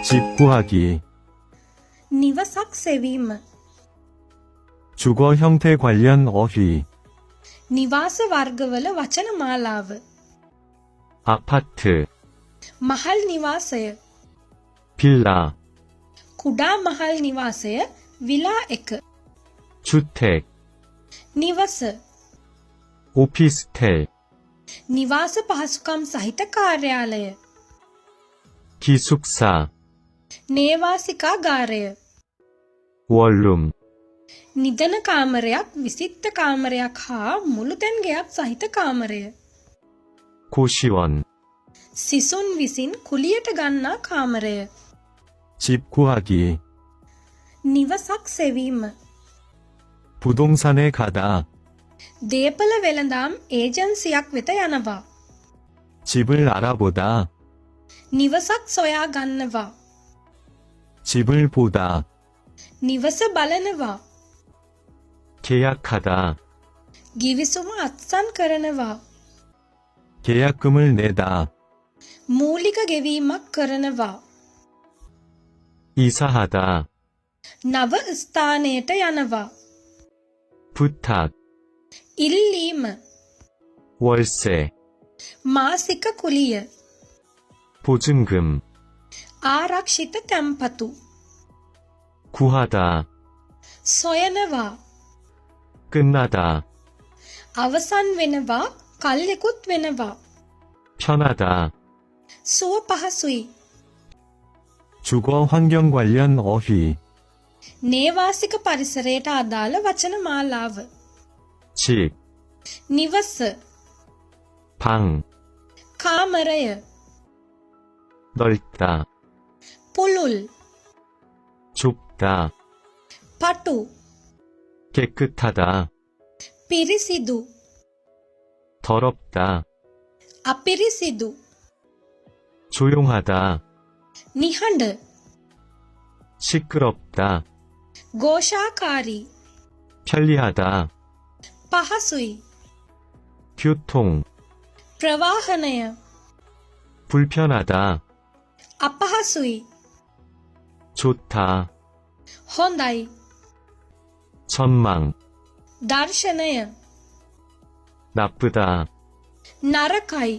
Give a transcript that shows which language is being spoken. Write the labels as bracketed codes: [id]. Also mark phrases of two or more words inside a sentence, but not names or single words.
[ko] 구하기. [si] නිවසක් සෙවීම. [ko] 주거 형태 관련 어휘. [si] නිවාස වර්ගවල වචන මාලාව. [ko] 아파트, [si] මහල් නිවාසය. [ko] 빌라, [si] කුඩා මහල් නිවාසය විලා 1. [ko] 주택, [si] නිවස. [ko] 오피스텔, [si] නිවාස පහසුකම් සහිත කාර්යාලය. [ko] 기숙사, [si] නේවාසිකාගාරය. [ko] 원룸, [si] නිදන කාමරයක්, විසිත්ත කාමරයක් හා මුළුතැන් ගෙයක් සහිත කාමරය. [ko] 고시원, [si] සිසුන් විසින් කුලියට ගන්නා කාමරය. [ko] 집 구하기. [si] නිවසක් සෙවීම. [ko] 부동산에 가다. [si] දේපල වෙළඳාම් ඒජන්සියක් වෙත යනවා. [ko] 집을 알아보다. [si] නිවසක් සොයා ගන්නවා. [ko] 집을 보다. [si] නිවස බලනවා. [ko] 계약하다. [si] ගිවිසුම අත්සන් කරනවා. [ko] 계약금을 내다. [si] මූලික ගෙවීමක් කරනවා. [ko] 이사하다. [si] නව ස්ථානයට යනවා. [ko] 부탁, [si] ඉල්ලීම. [ko] 월세, [si] මාසික කුලිය. [ko] 보증금, [si] ආරක්ෂිත තැන්පතු. [ko] 구하다. [si] සොයනවා. [ko] 끝나다. [si] අවසන් වෙනවා, කල්යකුත් වෙනවා. [ko] 편하다. [si] සුව පහසුයි. [ko] 주거 환경 관련 어휘. [si] නේවාසික පරිසරයට අදාළ වචන මාලාව. [ko] 집, [si] නිවස. [ko] 방, [si] කාමරය. [ko] 넓다. [si] පුළුල්. [ko] 좁다. [si] පටු. [ko] 깨끗하다. [si] පිරිසිදු. [ko] 더럽다. [si] අපිරිසිදු. [ko] 조용하다. [si] නිහඬ. [ko] 시끄럽다. [si] ഘോഷාකාරී. [ko] 편리하다. [si] පහසුයි. [ko] 교통, [si] ප්‍රවාහනය. [ko] 불편하다. [si] අපහසුයි. [ko] 좋다. [si] හොඳයි. [ko] 전망, [si] දර්ශනය. [ko] 나쁘다. [si] නරකයි.